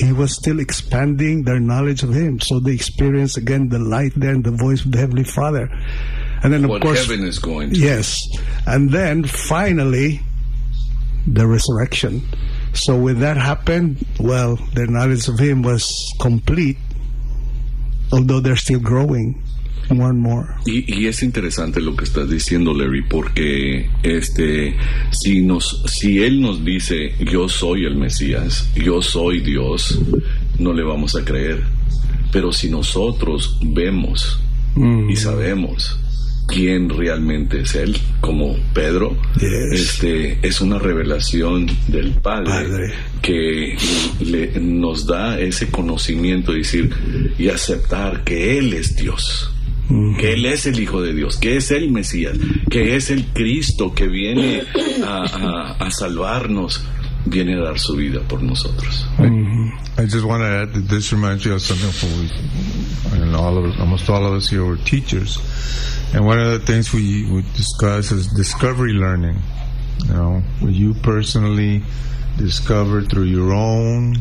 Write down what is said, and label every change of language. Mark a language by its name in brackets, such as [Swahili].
[English] He was still expanding their knowledge of him, so they experience again the light there and the voice of the Heavenly Father. And then, what of course, heaven is going to. Yes. And then finally the resurrection. So when that happened, well, their knowledge of him was complete, although they're still growing more and more. [Spanish] Y es interesante lo que estás diciendo, Larry, porque si él nos dice, yo soy el Mesías, yo soy Dios, no le vamos a creer. Pero si nosotros vemos y sabemos quién realmente es él, como Pedro, es una revelación del Padre. Que nos da ese conocimiento de decir y aceptar que él es Dios. Que Él es el Hijo de Dios, que es el Mesías, que es el Cristo que viene a salvarnos, viene a dar su vida por nosotros. [English] I just want to add that this reminds me of something for almost all of us here are teachers. And one of the things we discuss is discovery learning. You know, you personally discover through your own